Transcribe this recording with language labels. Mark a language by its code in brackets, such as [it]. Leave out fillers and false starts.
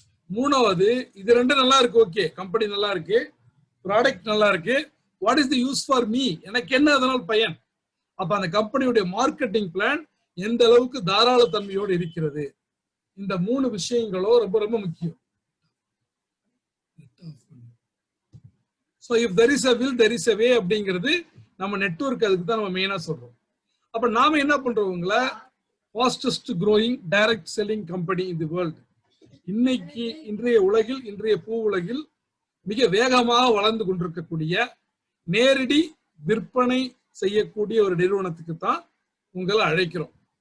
[ta] மூணாவது இது ரெண்டும் நல்லா இருக்கு, ஓகே கம்பெனி நல்லா இருக்கு, ப்ராடக்ட் நல்லா இருக்கு, [en] what is the use for me, [ta] எனக்கு என்ன அதனால் பயன். அப்ப அந்த கம்பெனியுடைய மார்க்கெட்டிங் பிளான் எந்த அளவுக்கு தாராள தன்மையோடு இருக்கிறது. இந்த 3 விஷயங்களும் ரொம்ப ரொம்ப முக்கியம். [en] So if there is a will, there is a way [ta] அப்படிங்கிறது நம்ம நெட்வொர்க், அதுக்கு தான் நம்ம மெயினா சொல்றோம். அப்ப நாம என்ன பண்றோங்களா, [en] Fastest growing direct selling company in the world. [ta] இன்னைக்கு இன்றைய உலகில், இன்றைய பூ உலகில் மிக வேகமாக வளர்ந்து கொண்டிருக்கக்கூடிய நேரடி விற்பனை செய்யக்கூடிய ஒரு நிறுவனத்துக்கு தான் உங்களை அழைக்கிறோம்.